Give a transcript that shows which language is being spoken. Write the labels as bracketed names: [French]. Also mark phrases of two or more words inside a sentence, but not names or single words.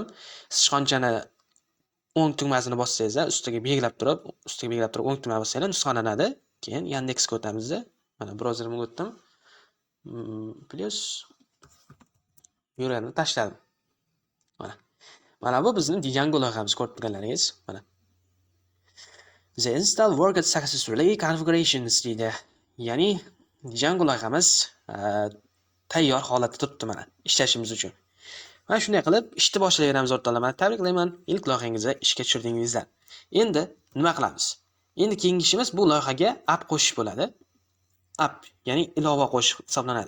[Uzbek] Sichqonchani o'ng tugmasini bossangiz, ustiga belgilab turib, o'ng tugma bossangiz nusxalanadi. Keyin Yandexga o'tamiz. Mana brauzerimga o'tdim. Plus URLni tashladim. Mana bu bizning Django loyihamiz, ko'rib turganlaringiz. Mana. [English] The install worked successfully configurations deydi. [Uzbek] Ya'ni Django loyihamiz tayyor holatda turibdi mana ishlashimiz uchun. Mana shunday qilib ishni boshlayveramiz o'rtoqlar. Mana tabriklayman, ilk loyihangizni ishga tushirdingizlar. Endi nima qilamiz? Endi keyingi ishimiz bu loyihaga app qo'shish bo'ladi. App, ya'ni ilova qo'shish hisoblanadi.